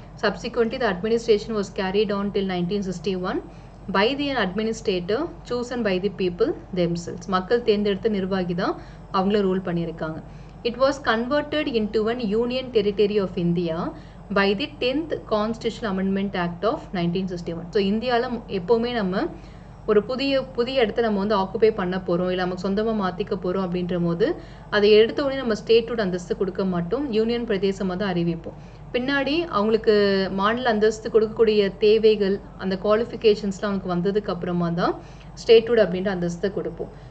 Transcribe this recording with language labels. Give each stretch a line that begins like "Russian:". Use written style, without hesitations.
English: Subsequently, the administration was carried on till 1961 by the administrator chosen by the people themselves.
Tamil: மக்கள் தேர்ந்தெடுத்த நிர்வாகி தான் அவங்கள ரூல் பண்ணியிருக்காங்க.
English: It was converted into an union territory of India by the 10th Constitutional Amendment Act of 1961.
Tamil: So இந்தியாவில் எப்போவுமே நம்ம ஒரு புதிய இடத்த நம்ம வந்து ஆக்குபை பண்ண போகிறோம், இல்லை நமக்கு சொந்தமாக மாற்றிக்க போகிறோம் அப்படின்ற போது அதை எடுத்த உடனே நம்ம ஸ்டேட்டோட அந்தஸ்து கொடுக்க மாட்டோம், யூனியன் பிரதேசமாக தான் அறிவிப்போம். பின்னாடி அவங்களுக்கு மாநில அந்தஸ்து கொடுக்கக்கூடிய தேவைகள் அந்த குவாலிஃபிகேஷன்ஸ்லாம் அவங்களுக்கு வந்ததுக்கு அப்புறமா தான் ஸ்டேட்டோட அப்படின்ற அந்தஸ்தை கொடுப்போம்.